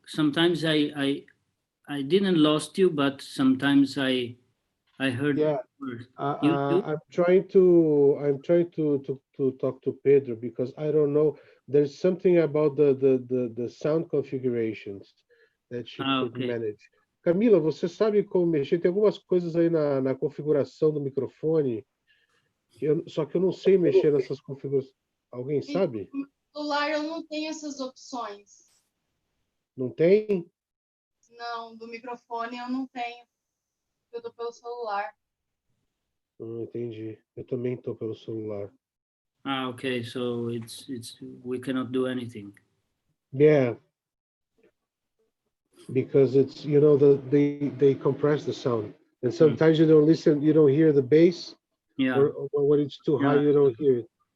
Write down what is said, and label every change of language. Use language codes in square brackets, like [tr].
[en] Sometimes I didn't lost you, but sometimes I heard. Yeah. Words. You too? I'm trying to talk to Pedro because I don't know. There's something about the sound configurations that she could Okay. manage. [pt] Camila, você sabe como mexer? Tem algumas coisas aí na configuração do microfone, só que eu não sei mexer nessas configurações. Alguém sabe? No celular eu não tenho essas opções. Não tem? Não, do microfone eu não tenho. Eu tô pelo celular. Entendi. Eu também estou pelo celular. [en] Okay. So we cannot do anything. Yeah. Because it's they compress the sound, and sometimes you don't listen, you don't hear the bass, Yeah. or when it's too high, you don't hear it.